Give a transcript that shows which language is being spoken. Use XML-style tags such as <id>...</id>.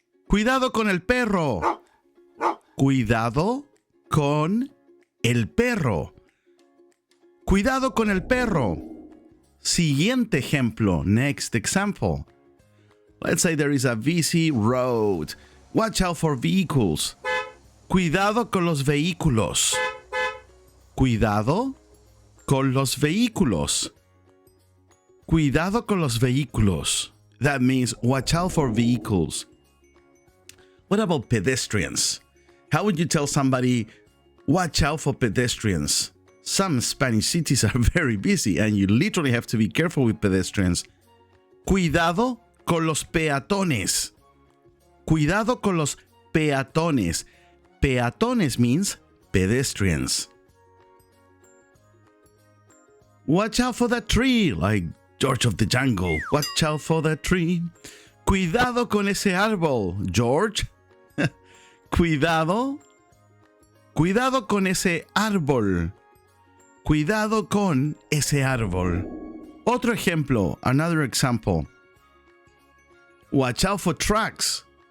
<es>Cuidado con el perro. Cuidado con el perro. Cuidado con el perro. Siguiente ejemplo.</es> <en>Next example. Let's say there is a busy road. Watch out for vehicles.</en> <es>Cuidado con los vehículos. Cuidado con los vehículos. Cuidado con los vehículos.</es> <en>That means watch out for vehicles. What about pedestrians? How would you tell somebody, watch out for pedestrians? Some Spanish cities are very busy and you literally have to be careful with pedestrians.</en> <es>Cuidado con los peatones. Cuidado con los peatones.</es> <en>Peatones means pedestrians. Watch out for that tree, like George of the Jungle. Watch out for that tree.</en> <es>Cuidado con ese árbol, George. Cuidado. Cuidado con ese árbol. Cuidado con ese árbol. Otro ejemplo,</es> <en>another example. Watch out for trucks.</en>